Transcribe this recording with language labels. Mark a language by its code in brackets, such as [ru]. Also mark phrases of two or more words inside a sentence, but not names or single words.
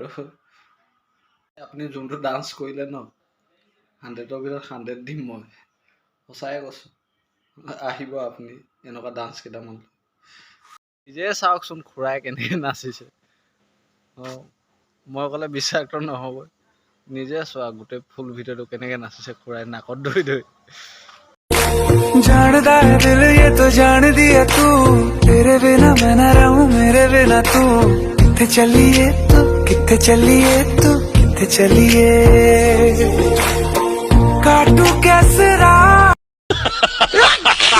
[as] আপুনি যোনটো ডান্স কৰিলে ন, 100ৰ ভিতৰত 100 দিম মই, সঁচাই কৈছোঁ। আহিব আপুনি এনেকুৱা ডান্স কেইটামান, নিজে চাওকচোন খুৰাই কেনেকৈ নাচিছে। মই ক'লে বিশ্বাস নহ'ব, নিজে চোৱা গোটেই ফুল ভিডিঅ'টো কেনেকৈ নাচিছে খুৰাই নাকত ধৰি ধৰি। [hi] जानदा है दिल ये तो जान दिया तू, तेरे बिना मैं न रहूं मेरे बिना तू। [pa] ਕਿੱਥੇ ਚੱਲਿਏ ਤੂੰ, ਕਿੱਥੇ ਚੱਲਿਏ ਤੂੰ, ਕਿੱਥੇ ਚੱਲਿਏ, [hi] काटू कैसे राह